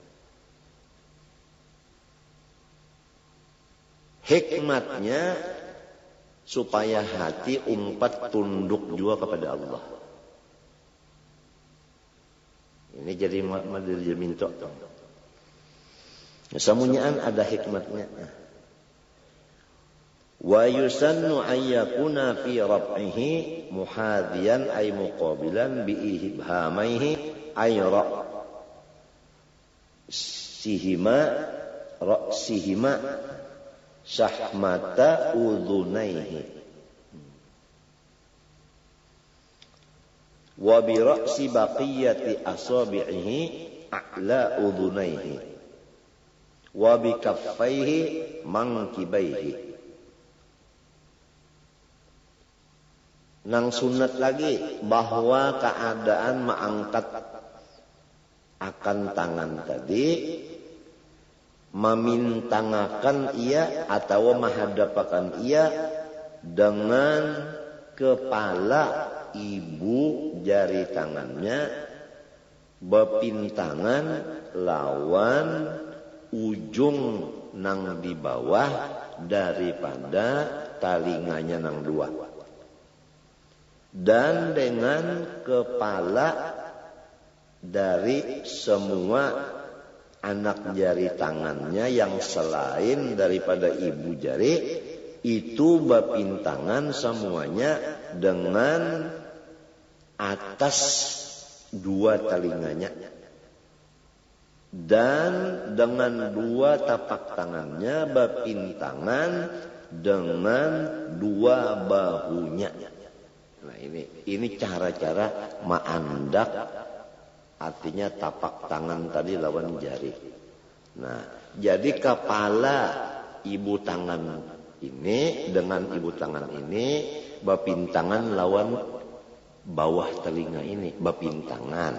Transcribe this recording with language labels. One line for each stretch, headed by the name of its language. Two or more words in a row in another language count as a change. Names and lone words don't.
Banjar: Hikmatnya supaya hati umpat tunduk juga kepada Allah. Ini jadi madil minto. Samunyaan ada hikmatnya.
Arabic: ويسن أن يكون في رفعه محاذيا أي مقابلا بإبهاميه أي رأسهما شحمة أذنيه وبرأس باقي أصابعه أعلى أذنيه وبكفيه منكبيه.
Banjar: Nang sunat lagi bahwa keadaan mengangkat akan tangan tadi memintangakan ia atau menghadapkan ia dengan kepala ibu jari tangannya berpintangan lawan ujung nang di bawah daripada talinganya nang dua. Dan dengan kepala dari semua anak jari tangannya yang selain daripada ibu jari itu berpintangan semuanya dengan atas dua telinganya dan dengan dua tapak tangannya berpintangan dengan dua bahunya. Nah ini cara-cara ma'andak, artinya tapak tangan tadi lawan jari. Nah, jadi kepala ibu tangan ini dengan ibu tangan ini berpintangan lawan bawah telinga ini, berpintangan.